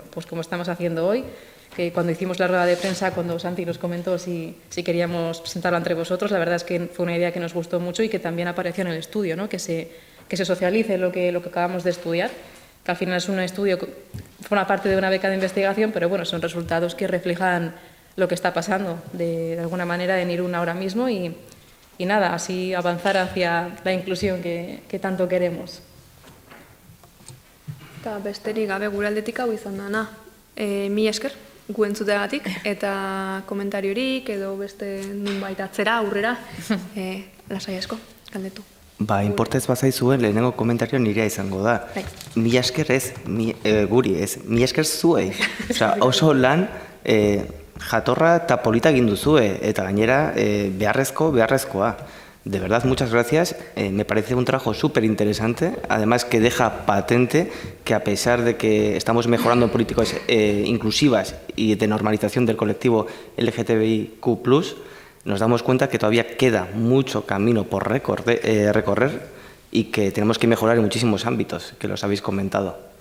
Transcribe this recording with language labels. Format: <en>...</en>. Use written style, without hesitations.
<es>Pues como estamos haciendo hoy, que cuando hicimos la rueda de prensa, cuando Santi nos comentó si queríamos presentarlo entre vosotros, la verdad es que fue una idea que nos gustó mucho y que también apareció en el estudio, ¿no? Que se socialice lo que acabamos de estudiar, que al final es un estudio que forma parte de una beca de investigación, pero son resultados que reflejan lo que está pasando de alguna manera en Irún ahora mismo y nada, así avanzar hacia la inclusión que tanto queremos.</es> <eu>Eta besterik gabe gure aldetik hau izan dana. Mi esker, gu entzuteagatik, eta komentariorik edo beste nunbait atzera, aurrera, lasai asko, galdetu. Inportez bazaizuen lehenengo komentario nirea izango da. Mila esker ez, guri ez, mila esker zuei. Oso lan jatorra eta polita egin duzue, eta gainera beharrezkoa.</eu> <es>De verdad, muchas gracias. Me parece un trabajo súper interesante, además que deja patente que a pesar de que estamos mejorando políticas inclusivas y de normalización del colectivo LGTBIQ+, nos damos cuenta que todavía queda mucho camino por recorrer y que tenemos que mejorar en muchísimos ámbitos, que los habéis comentado.</es>